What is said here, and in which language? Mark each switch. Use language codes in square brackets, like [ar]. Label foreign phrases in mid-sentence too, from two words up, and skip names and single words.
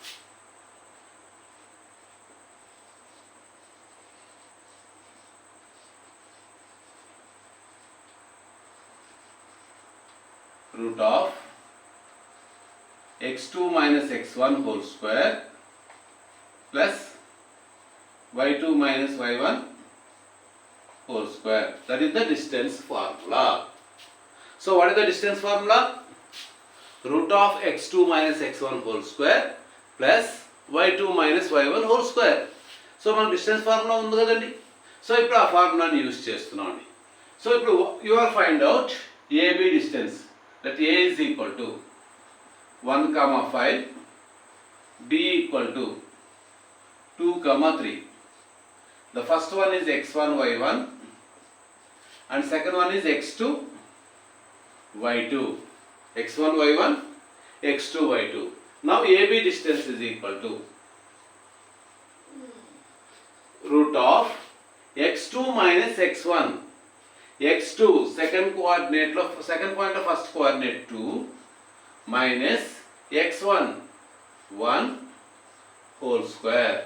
[en] Root of x2 minus x1 whole square plus y2 minus y1 whole square. That is the distance formula. So what is the distance formula? Root of x2 minus x1 whole square plus y2 minus y1 whole square. [te] So మన [en] distance formula [te] ఉంది కదండి. సో ఇప్పుడు ఆ ఫార్ములాని యూజ్ చేస్తున్నాం. సో ఇప్పుడు [en] you are find out AB distance. That A is equal to 1, 5, B equal to 2, 3. The first one is x1, y1 and second one is x2, y2. x1, y1, x2, y2. Now AB distance is equal to root of x2 minus x1. x2 second coordinate lo second point of first coordinate 2 minus x1 1 whole square.